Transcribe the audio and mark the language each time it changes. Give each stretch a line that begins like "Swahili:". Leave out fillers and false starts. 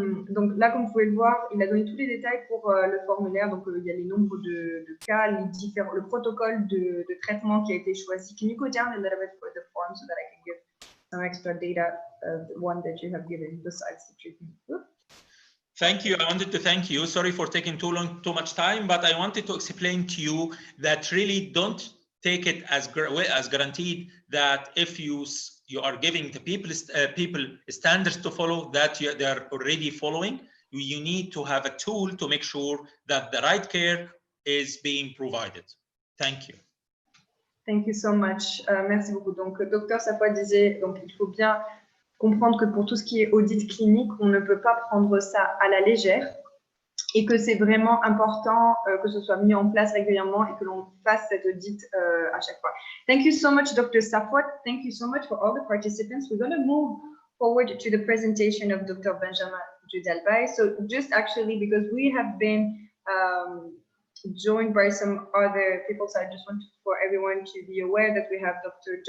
French: Donc là, comme vous pouvez le voir, il a donné tous les détails pour le formulaire. Donc il y a les nombres de cas, le protocole de traitement qui a été choisi.
English: Can you go down a little bit for the form so that I can give some extra data, the one that you have given besides the treatment? Thank you. I wanted to thank you. Sorry for taking too much time, but I wanted to explain to you that really don't take it as guaranteed that if you are giving the people standards to follow, that they are already following. You need to have a tool to make sure that the right care is being provided. Thank you. Thank you so much.
French: Merci beaucoup. Donc, docteur Sapois disait, donc il faut bien comprendre que pour tout ce qui est audit clinique, on ne peut pas prendre ça à la légère et que c'est vraiment important que ce soit mis en place régulièrement et que l'on fasse cet audit à chaque fois.
English: Thank you so much, Dr. Safwat. Thank you so much for all the participants. We're going to move forward to the presentation of Dr. Benjamin Judalbay. So just actually because we have been joined by some other people, so I just want for everyone to be aware that we have Dr.